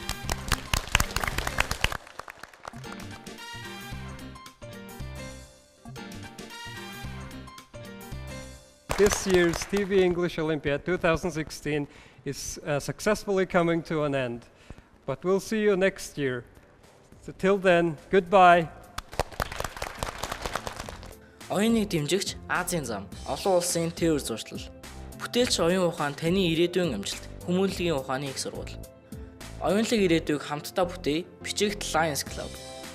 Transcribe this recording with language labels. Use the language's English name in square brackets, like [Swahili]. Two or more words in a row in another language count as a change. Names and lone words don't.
[English] This year's TV English Olympiad 2016 is successfully coming to an end. But we'll see you next year. So till then, goodbye. [Mongolian] Оюуныг дэмжигч Азийн зам, олон улсын тээвэр зуршлал. Бүтээлч оюун ухаан таны ирээдүйн амжилт, хүмүүнлэгийн ухааны их сургууль. Оюунлаг ирээдүйг хамтдаа бүтээе, бичигт Lions Club.